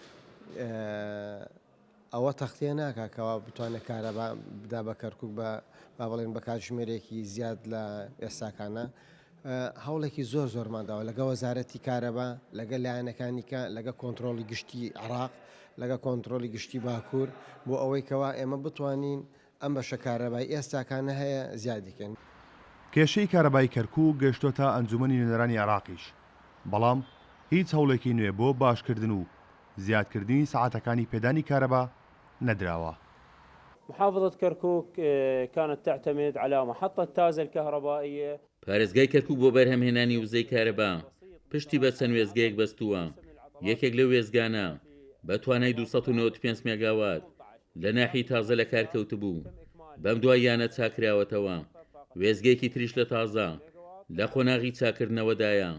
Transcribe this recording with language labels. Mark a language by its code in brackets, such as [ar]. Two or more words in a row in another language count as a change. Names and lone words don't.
[ckb] ئەوە تەختێ ناکەکەەوە بتوانێت کارەبا بدا بە کەرکووک بە با بڵێن بە کاتژمێرێکی زیاد لە ئێستاکانە هەوڵێکی زۆرمانداوە لەگە وەزارەتی کارەبا لەگە لایەنەکانیکە لەگە کۆنتترۆلی گشتی عراق لەگە کۆنتترۆلی گشتی باکوور بۆ ئەوەی کەوا ئێمە بتوانین ئەم بەشە کارەبای ئێستاکانە هەیە زیادیکەن. کێشەی کارەبای کەرکووک گەشتۆتە ئەنجومەنی نوێنەرانی عراقیش، بەڵام هیچ هەوڵێکی نوێ بۆ باشکردن و زیادکردنی ساعتەکانی پێدانی کارەبا نەدراوە. [ar] محافظة كركوك كانت تعتمد على محطة تازة الكهربائية. [ckb] پارێزگای کەرکووک بۆ بەرهەمهێنانی وزەی کارەبا پشتی بە چەند وێزگەیەک بەستووە. یەکێک لەو وێزگانە بە توانای 295 مێگاوات لە ناحی تازە لە کارکەوت بوو. بەم دواییانە چاکراوەتەوە. وێزگەیەکی تریش لە تازە لە خۆناغی چاکردنەوەدایە.